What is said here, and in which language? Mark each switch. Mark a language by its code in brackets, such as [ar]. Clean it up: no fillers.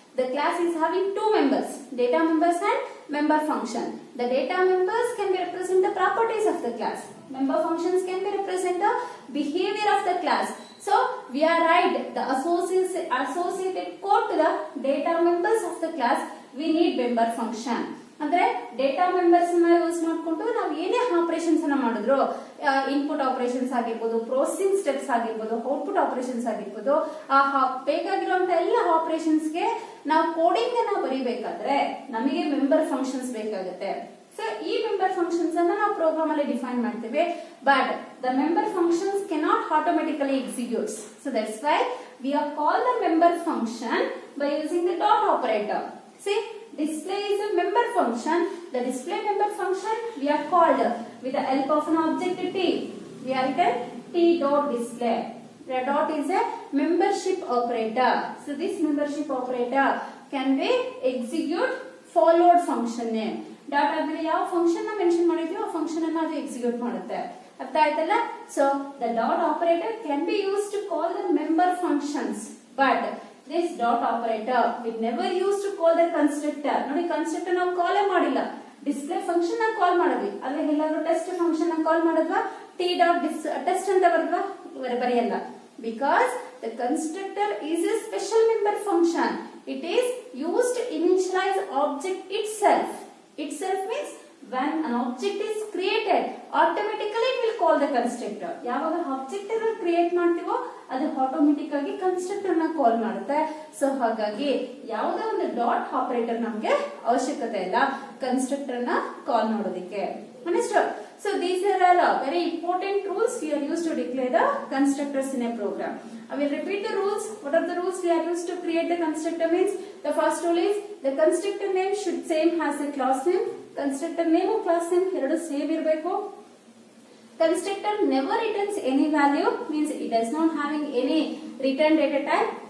[en] The class is having two members, data members and member function. The data members can be represent the properties of the class. Member functions can be represent the behavior of the class. So we are write the associated code to the data members of the class. We need member function. [kn] ಅಂದ್ರೆ data members use ಮಾಡಿಕೊಂಡು ನಾವು ಏನೇ operations ಅನ್ನ ಮಾಡಿದ್ರು, input operations ಆಗಿರ್ಬೋದು, processing steps ಆಗಿರ್ಬೋದು, output operations ಆಗಿರ್ಬೋದು, ಬೇಕಾಗಿರುವಂತ ಎಲ್ಲ ಆಪರೇಷನ್ಸ್ಗೆ ನಾವು ಕೋಡಿಂಗ್ ಅನ್ನ ಬರೀಬೇಕಾದ್ರೆ ನಮಗೆ ಮೆಂಬರ್ ಫಂಕ್ಷನ್ಸ್ ಬೇಕಾಗುತ್ತೆ. ಸೊ ಈ ಮೆಂಬರ್ ಫಂಕ್ಷನ್ಸ್ ಅನ್ನ ನಾವು ಪ್ರೋಗ್ರಾಮ್ ಅಲ್ಲಿ ಡಿಫೈನ್ ಮಾಡ್ತೇವೆ, [en] But the member functions cannot automatically executes. So that's why we are call the member function by using the dot operator. See, display is a member function. The display member function we are called with the help of an object T. We are written T dot display. The dot is a membership operator. So this membership operator can be execute followed function name. [kn] Dot admele yav function na mention madidyo aa function anna adu execute ಮಾಡುತ್ತೆ. ಅರ್ಥ ಆಯ್ತಲ್ಲ? [en] So the dot operator can be used to call the member functions, but this dot operator we never used to call the constructor. [kn] ನೋಡಿ constructor ನಾವು ಕಾಲ್ ಮಾಡಿಲ್ಲ, display function ನಾವು ಕಾಲ್ ಮಾಡಿದ್ವಿ. ಅಲ್ಲೇ ಎಲ್ಲಾದ್ರೂ ಟೆಸ್ಟ್ ಫಂಕ್ಷನ್ ನಾವು ಕಾಲ್ ಮಾಡಿದ್ವಾ, t dot test ಅಂತ ಬರೆದ್ವಾ? ಬರೆಯಲ್ಲ. [en] Because the constructor is a special member function. It is used to initialize object itself. Itself means when an object is created, automatically it will call the constructor. [kn] ಯಾವಾಗ object ಅನ್ನು create ಮಾಡ್ತೀವೋ ಅದು automatic ಆಗಿ constructor ನ ಕಾಲ್ ಮಾಡುತ್ತೆ. So ಹಾಗಾಗಿ ಯಾವುದೇ ಒಂದು ಡಾಟ್ ಆಪರೇಟರ್ ನಮಗೆ ಅವಶ್ಯಕತೆ ಇಲ್ಲ ಕನ್ಸ್ಟ್ರಕ್ಟರ್ ನ ಕಾಲ್ ಮಾಡೋದಕ್ಕೆ. [en] Understood? So these are all very important rules we are used to declare the constructors in a program. I will repeat the rules. What are the rules we are used to create the constructor means? The first rule is the constructor name should same as the class name. Constructor name and class name [kn] ಎರಡು same ಇರಬೇಕು. [en] Constructor never returns any value, means it does not having any return data type.